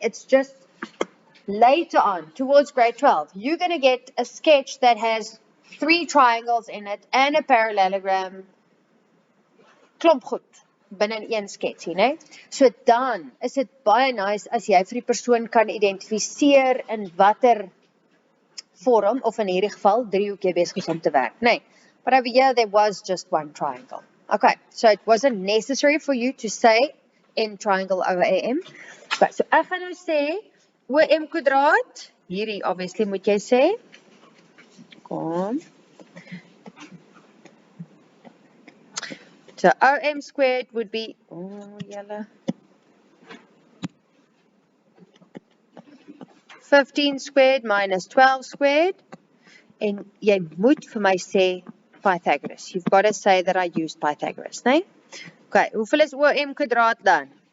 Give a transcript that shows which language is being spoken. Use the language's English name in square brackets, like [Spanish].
[English] It's just later on, towards grade 12, you're going to get a sketch that has 3 triangles in it and a parallelogram. [Afrikaans] Klomp goed binne een sketsie, né? So dan is dit baie nice as jy vir die persoon kan identifiseer in watter vorm, of in hierdie geval, driehoek jy besig is om te werk, né? [English] But over here, there was just one triangle. Okay, so it wasn't necessary for you to say in triangle over AM. [Afrikaans] Okay, so ek gaan nou sê, OM kwadraat, hierdie obviously moet jy sê, kom. [English] So OM squared would be, julle, 15 squared minus 12 squared, [Afrikaans] en jy moet vir my sê [English] Pythagoras. You've got to say that I used Pythagoras, né? [Afrikaans] Okay, hoeveel is OM kwadraat dan?